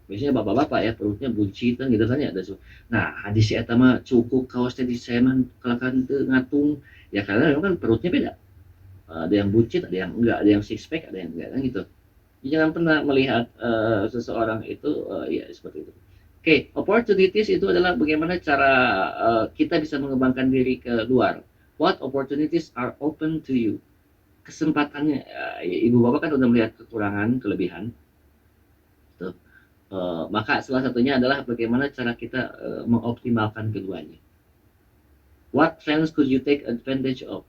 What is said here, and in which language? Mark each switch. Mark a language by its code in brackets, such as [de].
[id] Biasanya bapak-bapak ya perutnya buncitan gitu kan ya. Nah hadis eta mah cukup kaosnya diseman kelakan ngatung ya karena memang kan perutnya beda. Ada yang buncit, ada yang enggak, ada yang six pack, ada yang enggak kan gitu. Jadi jangan pernah melihat seseorang itu ya seperti itu. Oke, opportunities itu adalah bagaimana cara kita bisa mengembangkan diri ke luar. [en] What opportunities are open to you? [id] Kesempatannya, ibu bapak kan udah melihat kekurangan, kelebihan. Tuh. Maka salah satunya adalah bagaimana cara kita mengoptimalkan keduanya. [en] What trends could you take advantage of?